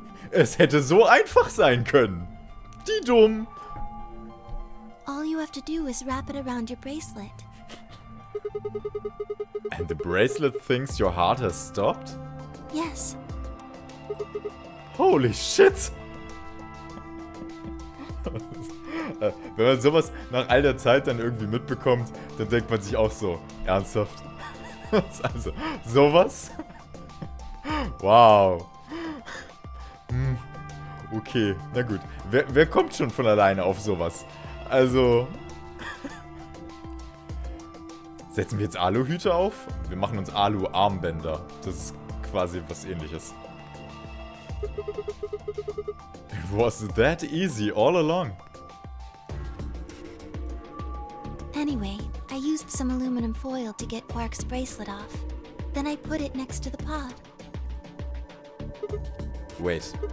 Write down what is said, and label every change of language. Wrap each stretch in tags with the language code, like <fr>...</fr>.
<de>Es hätte so einfach sein können. Die dumm.</de> <en>All you have to do is wrap it around your bracelet. And the bracelet thinks your heart has stopped? Yes. Holy shit!</en> <de>Wenn man sowas nach all der Zeit dann irgendwie mitbekommt, dann denkt man sich auch so, ernsthaft? Also, sowas? Wow. Okay, na gut. Wer kommt schon von alleine auf sowas? Also... Setzen wir jetzt Aluhüte auf? Wir machen uns Alu-Armbänder. Das ist quasi was Ähnliches.</de> <en>It was that easy all along. Anyway, I used some aluminum foil to get Quark's bracelet off. Then I put it next to the pod. Wait.</en>